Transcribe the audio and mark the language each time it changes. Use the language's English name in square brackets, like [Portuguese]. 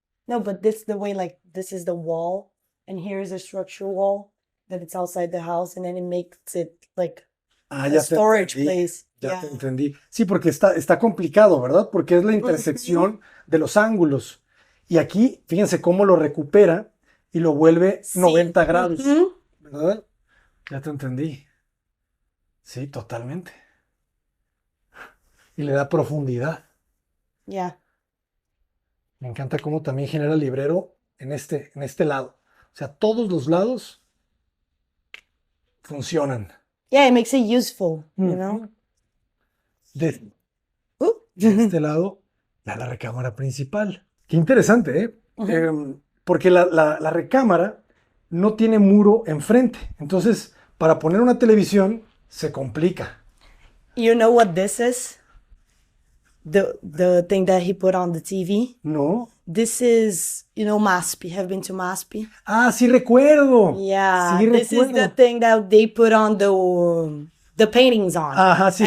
[English] No, but this the way like this is the wall, and here is a structural wall that it's outside the house, and then it makes it like Ah, a [Spanish] ya te [English] storage [Spanish] entendí. [English] place. [Spanish] Ya [English] Yeah. [Spanish] te entendí. Sí, porque está complicado, ¿verdad? Porque es la intersección de los ángulos. Y aquí, fíjense cómo lo recupera y lo vuelve Sí. 90 grados, Mhm. ¿verdad? Ya te entendí. Sí, totalmente. Y le da profundidad. [English] Yeah. [Spanish] Me encanta cómo también genera el librero en este lado. O sea, todos los lados funcionan. [English] Yeah, it makes it useful, you know. [Spanish] Ujú. De Ooh. este lado, ya la recámara principal. Qué interesante, ¿eh? Ujú. Porque la recámara no tiene muro enfrente. Entonces, para poner una televisión se complica. [English] You know what this is? The thing that he put on the TV? No, this is, you know, Maspi. Have you been to Maspi? [Spanish] Ah, sí recuerdo. [English] Yeah, [Spanish] Sí [English] this is the [Spanish] recuerdo. [English] thing that they put on the paintings on. [Spanish] Ajá, sí,